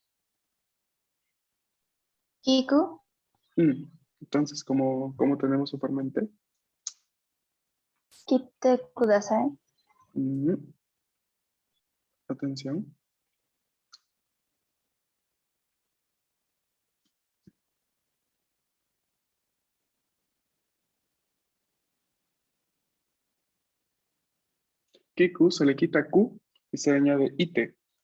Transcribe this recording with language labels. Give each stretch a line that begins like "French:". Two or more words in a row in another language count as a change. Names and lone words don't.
Japanese: 聞く
Spanish: Entonces, ¿cómo tenemos usualmente?
Japanese: 切ってください。
Spanish: Atención. Kiku se le quita Q y se le añade ite.